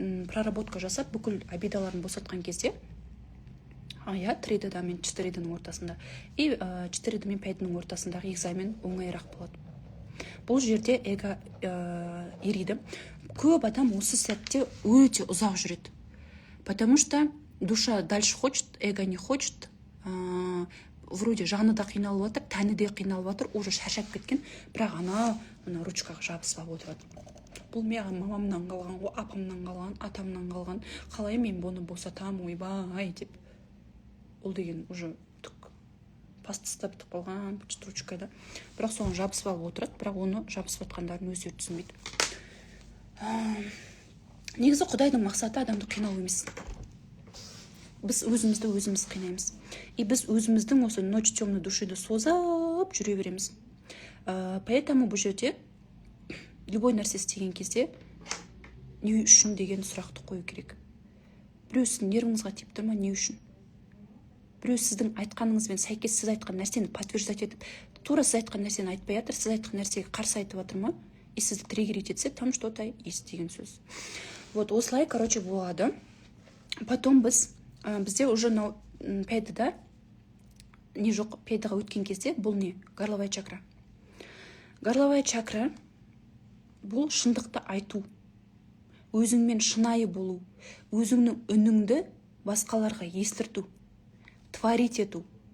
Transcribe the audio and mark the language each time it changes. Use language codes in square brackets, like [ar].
[kk] Проработка жасап бүкіл обидаларын босатқан кезде, 3D мен 4D-нің ортасында, и 4D мен 5D-нің ортасындағы экзамен оңайырақ болады. Бұл жерде эго ериді. Көп адам осы сәтте өте ұзақ жүреді. [ru] Потому что душа дальше хочет, эго не хочет. [kk] Вроде жаны да қиналып жатыр, тәні де қиналып жатыр, уже шаршап кеткен, бірақ ана ручкаға жабысып отырады. Бұл маған мамамнан қалған, апамнан қалған, атамнан қалған, қалай мен бұны босатам, ойбай деп. Ол деген уже түк пастасы бітіп қалған почта ручкайда, бірақ соны жабысып алып отырады, бірақ оны жабысып жатқандарын өздері түсінбейді. Негізі Құдайдың мақсаты адамды қинау емес. Біз өзімізді өзіміз қинаймыз. И біз өзіміздің осы [ru] ночь темной [kk] душиды созып жүре береміз. Поэтому бұл жерде любой нәрсе істеген кезде не үшін деген сұрақты қою керек. Біреу сіздің нервіңізға тиіп тұр ма, не үшін? Біреу сіздің айтқаныңызбен сәйкес сіз айтқан нәрсені подтверждать етіп, тура сіз айтқан нәрсені айтпай жатыр, сіз айтқан нәрсеге қарсы айтып жатыр ма? И сізді триггерить етсе, [ru] там что-то есть [kk] деген сөз. Вот осылай, короче, болады. Потом бізде уже пәйдіда не жоқ, пәйдіға өткен кезде бұл не? Горловая чакра. Горловая чакра бұл шындықты айту, өзіңмен шынайы болу, өзіңнің үніңді басқаларға естірту, творить ету.